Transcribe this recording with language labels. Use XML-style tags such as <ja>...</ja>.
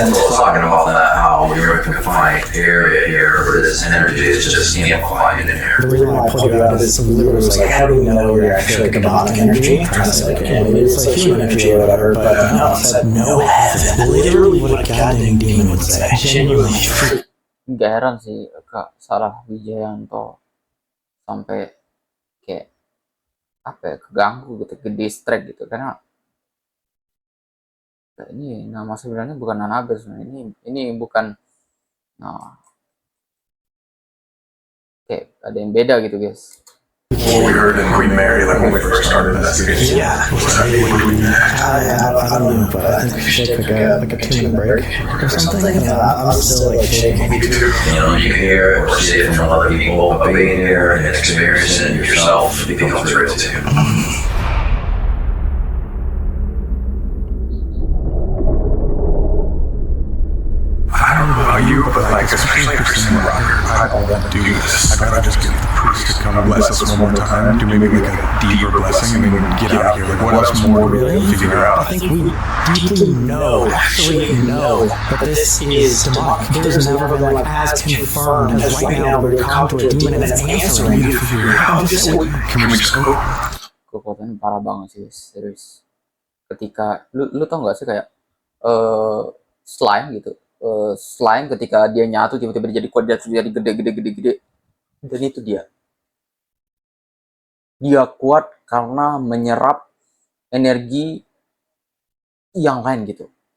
<en>I was talking about that, how we're in a confined area here, where this energy is just amplified in here. The reason why I pulled you out of this literally was like, how do we know you're actually demonic energy? I'm trying to say like, okay, maybe it's like human energy or whatever, but no, it said no heaven. Literally what a goddamn demon would say. Genuinely.</en> <id>Gak heran sih Kak Sarah Wijayanto sampai kayak apa ya, keganggu gitu, ke distract gitu, karena ini nama sebenarnya bukan Annabelle sebenarnya, ini bukan, nah kayak ada yang beda gitu guys.</id> <en>What we heard in Queen Mary, like when we first started investigating. Yeah. Was that what we I don't know, but I think we should take like a 2-minute break or something. I'm still like shaking. Me too. You know, you can hear it or see it from other people, but being here and experiencing it yourself becomes real too. I don't know about you, but like, especially for some rocker, I don't want to do this. I'd rather just get the priest to come bless us one more time, do maybe like a deeper blessing, and then get out of here. Like, what else more do we figure out? I think we deeply know, actually know, that this is demonic. There's never been like as confirmed as right now we're talking to a demon and it's answering. Can we just go?</en> <id>Kekuatannya parah banget sih guys, serius. Ketika lu tau gak sih kayak slime gitu, slime ketika dia nyatu tiba-tiba dia jadi kuat, dia jadi gede, dan itu dia kuat karena menyerap energi yang lain gitu.</id>